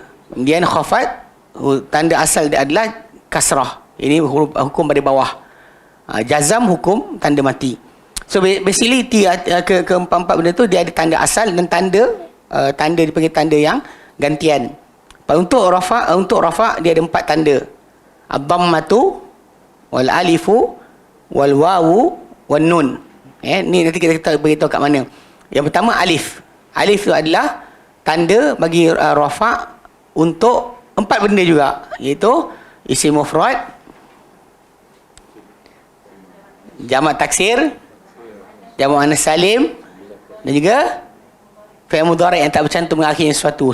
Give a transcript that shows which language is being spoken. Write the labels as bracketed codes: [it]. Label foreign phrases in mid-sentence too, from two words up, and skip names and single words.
[ms] Kemudian khafad, tanda asal dia adalah kasrah. Ini hukum baris bawah. Jazam hukum tanda mati. [en] So basically [ms] keempat-empat benda tu dia ada tanda asal dan tanda dipanggil tanda yang gantian. Untuk rafa' dia ada 4 tanda. [ar] الضمة والألف والواو والنون. [ms] Ni nanti kita beritahu kat mana. Yang pertama alif. Alif tu adalah tanda bagi rafa' untuk 4 benda juga, iaitu isim mufrad, jamak taksir, jamak muannas salim dan juga fi'il mudhari' yang tak bercantum dengan akhir sesuatu.